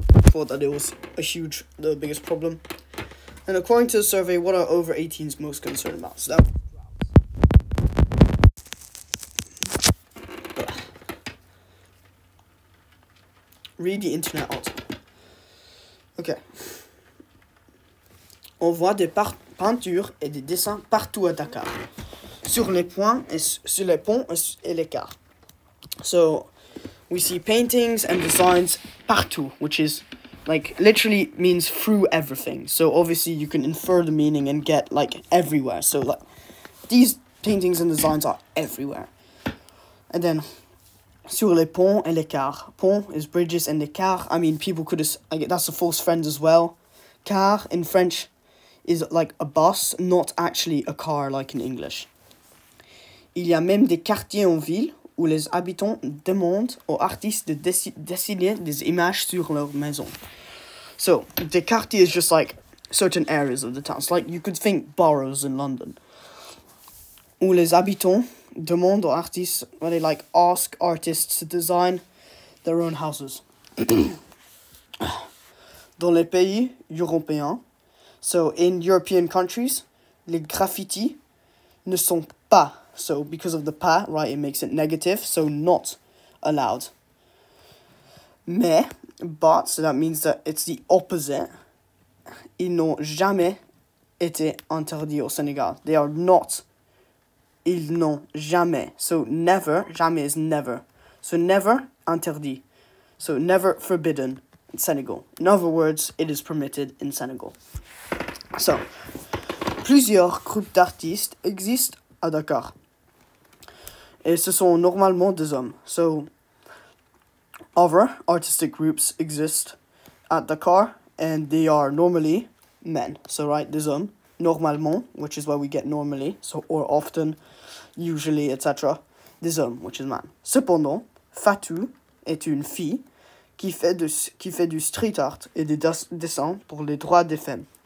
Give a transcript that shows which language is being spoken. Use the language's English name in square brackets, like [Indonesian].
[English] Thought that it was the biggest problem. And according to the survey, what are over 18s most concerned about? So that was read the internet article. Ok. [French] On voit des peintures et des dessins partout à Dakar. Sur les ponts et les cars. [English] So, we see paintings and designs partout, which is, like, literally means through everything. So, obviously, you can infer the meaning and get, like, everywhere. So, like, these paintings and designs are everywhere. And then, [French] sur les ponts et les cars. [English] Pont is bridges and the car. I mean, people could have... that's a false friend as well. Car, in French, is like a bus, not actually a car like in English. [French] Il y a même des quartiers en ville où les habitants demandent aux artistes de dessiner des images sur leur maison. [English] So, the quartier is just like certain areas of the town. It's like you could think boroughs in London. [French] Où les habitants demandent aux artistes, [English] where they like ask artists to design their own houses. [French] Dans les pays européens, [English] so in European countries, [French] les graffitis ne sont pas. [English] So because of the pas, right, it makes it negative, so not allowed. But, so that means that it's the opposite. [French] Ils n'ont jamais été interdits au Sénégal. [English] They are not. [French] Ils n'ont jamais. [English] So never, jamais is never. So never, interdit. So never forbidden in Senegal. In other words, it is permitted in Senegal. [French] So, plusieurs groupes d'artistes existent à Dakar. Et ce sont normalement des hommes. [English] So, other artistic groups exist at Dakar, and they are normally men. So, right, [French] des hommes, normalement, [English] which is why we get normally, so, or often, usually, etc. Des hommes, which is man. [French] Cependant, Fatou est une fille qui fait du street art et des dessins pour les droits des femmes.